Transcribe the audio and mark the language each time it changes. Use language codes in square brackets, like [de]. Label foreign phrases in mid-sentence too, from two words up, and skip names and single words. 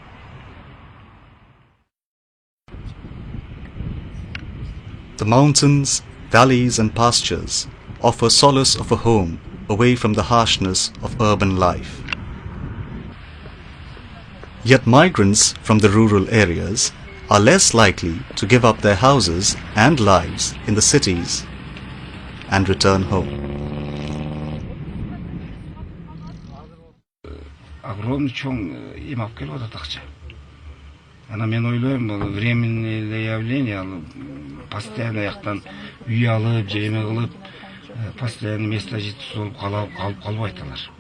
[en] The mountains, valleys and pastures offer solace of a home away from the harshness of urban life. Yet migrants from the rural areas are less likely to give up their houses and lives in the cities and return home. [ky] Огромный чоң эм алып келип атат акча. Ана мен ойлойм, бул [ru] временное явление, [ky] ал постоянно яктан үй алып, же эме кылып, [ru] постоянно место жительства [ky] болуп калып калбайт алар.